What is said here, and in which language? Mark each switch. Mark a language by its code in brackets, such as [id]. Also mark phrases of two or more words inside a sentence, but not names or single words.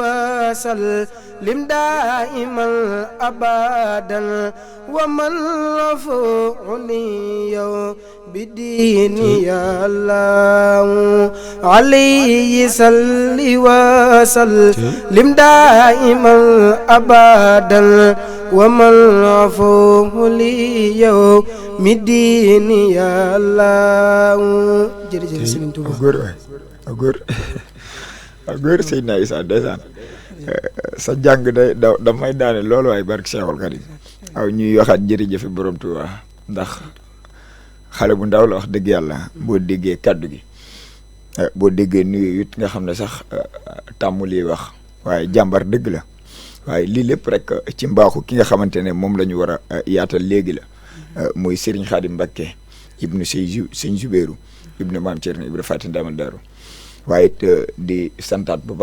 [ar] وسلم دائما أبدا ومن رفعني يوم بدين يا الله عليه صل وسلم دائما أبدا ومن عفوه لي يوم الدين يا الله jërëjëf Serigne Touba [wo] góor Seydina Issa ndeysaan sa jàng day da may daane loolu waaye barke Cheikhul Khadim aw ñuy waxaat jërëjëf borom Touba ndax xale bu ndaw la wax dëgg yàlla boo déggee kaddu gi boo déggee nuyu it nga xam ne sax tàmmu lii wax waaye jàmbar dëgg la waaye lii lépp rek ci mbaaxu ki nga xamante ne moom la ñu war a yaatal léegi la muy Serigne Khadim Mbacké ibnu sëñ Zubéeru ibnu maam Thierno Ibra Faty Ndamal Daaru waaye it di santaat bu baax